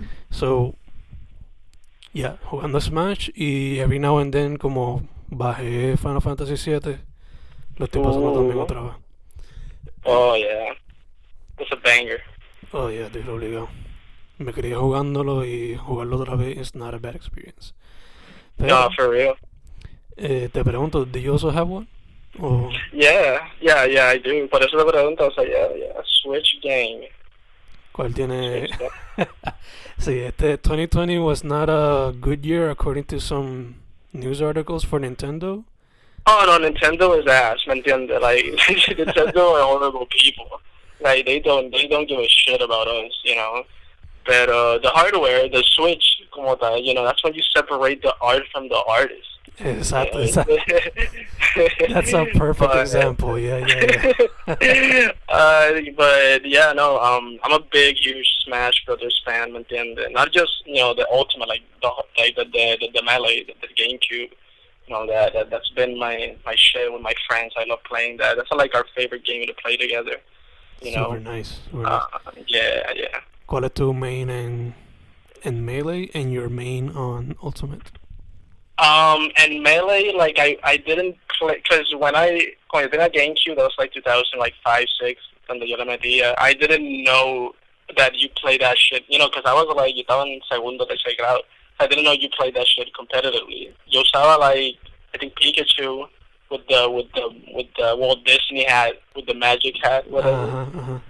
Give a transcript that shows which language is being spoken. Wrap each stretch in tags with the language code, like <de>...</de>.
<en>So, yeah,</en> <es>jugando Smash y</es> <en>every now and then</en> <es>como bajé Final Fantasy 7, lo estoy pasando también otra vez.</es> <en>Oh, yeah. It's a banger. Oh yeah,</en> <es>estoy obligado. Me quería jugándolo y jugarlo otra vez</es> <en>is not a bad experience.</en> <es>Pero,</es> <en>No, for real.</en> <es>te pregunto,</es> <en>do you also have one?</en> <es>O,</es> <en>Yeah, I do.</en> <es>Por eso te pregunto, o sea, yeah.</es> <en>Switch game.</en> <es>¿cuál tiene?</es> <en>Switch game.</en> <es>Sí,</es> <en>2020 was not a good year according to some news articles for Nintendo. Oh, no, Nintendo is ass,</en> <es>¿me entiendes?</es> <en>Like, Nintendo are horrible people. Like, they don't give a shit about us, But the hardware, the Switch,</en> <es>como tal,</es> <en>that's when you separate the art from the artist.</en> <es>Exacto.</es> <en>That's a perfect example. Yeah. But yeah, no. I'm a big, huge Smash Brothers fan,</en> <es>¿me entiendes?</es> <en>Not just the Ultimate, like the Melee, the GameCube. That's been my shit with my friends. I love playing that. That's like our favorite game to play together. Super nice. Yeah.</en> <es>¿Cuál es tu main en Melee</es> <en>and your main on Ultimate? And Melee, like I didn't play, because when I did a GameCube, that was like 2005, 6,</en> <es>cuando yo le metía,</es> <en>I didn't know that you play that shit, because I was like,</en> <es>yo estaba en segundo, tercer grado.</es> <en>I didn't know you played that shit competitively.</en> <es>Yo usaba</es> <en>like, I think Pikachu with the Walt Disney hat, with the magic hat, whatever.</en>